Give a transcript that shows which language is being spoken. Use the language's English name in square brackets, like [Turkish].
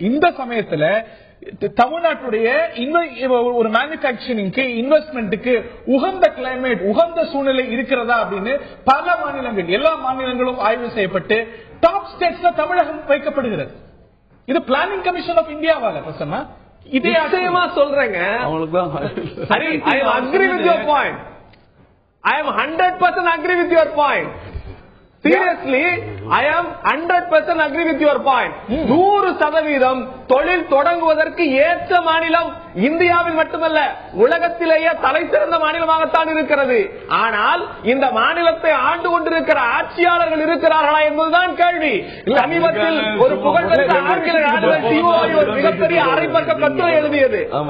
[Tamil] இந்த சமயத்துல தமிழ்நாட்டுடைய ஒரு மேனுபேக்சரிங்க்கு, இன்வெஸ்ட்மெண்ட்டுக்கு உகந்த கிளைமேட், உகந்த சூழ்நிலை இருக்கிறதா அப்படின்னு பல மாநிலங்கள், எல்லா மாநிலங்களும் ஆய்வு செய்யப்பட்டு டாப் ஸ்டேட்ஸ்ல தமிழகம் வைக்கப்படுகிறது. இது பிளானிங் கமிஷன் ஆஃப் இந்தியாவால பிரசன்னா இதே விஷயமா சொல்றேங்க. [English] I am agree with your point. I am 100% agree with your point. Seriously, I am 100% agree with your point. [Tamil] 100% தொழில் தொடங்குவதற்கு ஏற்ற மாநிலம் இந்தியாவில் மட்டுமல்ல, உலகத்திலேயே தலை சிறந்த மாநிலமாகத்தான் இருக்கிறது. ஆனால் இந்த மாநிலத்தை ஆண்டு கொண்டிருக்கிற ஆட்சியாளர்கள் இருக்கிறார்களா என்பதுதான் கேள்வி. சமீபத்தில் ஒரு புகழ்பெற்ற ஆங்கில நாளிதழ் TOI ஒரு மிகப்பெரிய அரைப்பக்க கட்டுரை எழுதியது.